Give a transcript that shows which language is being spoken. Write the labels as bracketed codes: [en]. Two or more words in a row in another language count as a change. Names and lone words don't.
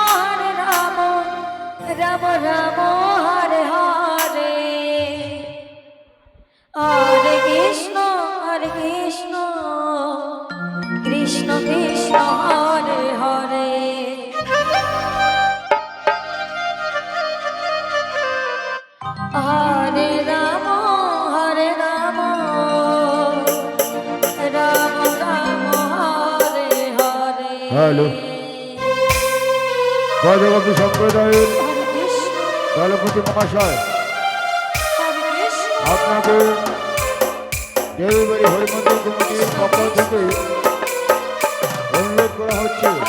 [sa] राम राम हरे हरे हरे कृष्ण कृष्ण कृष्ण हरे हरे हरे राम राम राम हरे हरे [bn] हेलो गजगति সম্প্রদায়ের দলপতি মহাশয় আপনাকে দেবীবাড়ি হরিমন্দির কমিটির পক্ষ থেকে অনুরোধ করা হচ্ছে